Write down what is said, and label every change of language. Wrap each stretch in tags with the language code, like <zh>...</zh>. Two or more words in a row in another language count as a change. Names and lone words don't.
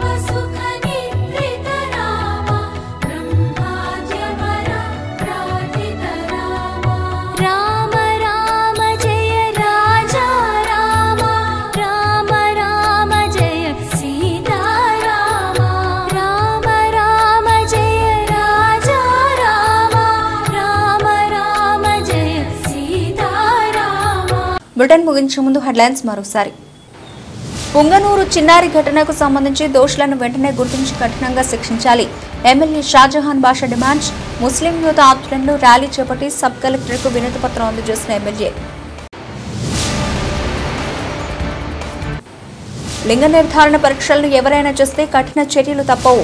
<sa>सुख निद्रित रामा ब्रह्माद्यमर प्रार्थित रामा राम राम जय राजा रामा राम राम जय सीता रामा राम राम जय राजा रामा राम राम जय सीता रामा</sa> <te>బులెటిన్ ముగించే ముందు హెడ్లైన్స్ మరోసారి. పుంగనూరు చిన్నారి ఘటనకు సంబంధించి దోషులను వెంటనే గుర్తించి కఠినంగా శిక్షించాలి. ఎమ్మెల్యే షాజహాన్ బాషా డిమాండ్. ముస్లిం యూత్ ఆధ్వర్యంలో ర్యాలీ చేపట్టి సబ్ కలెక్టర్కు వినతి పత్రం అందజేసిన ఎమ్మెల్యే. లింగ నిర్ధారణ పరీక్షలను ఎవరైనా చేస్తే కఠిన చర్యలు తప్పవు.</te>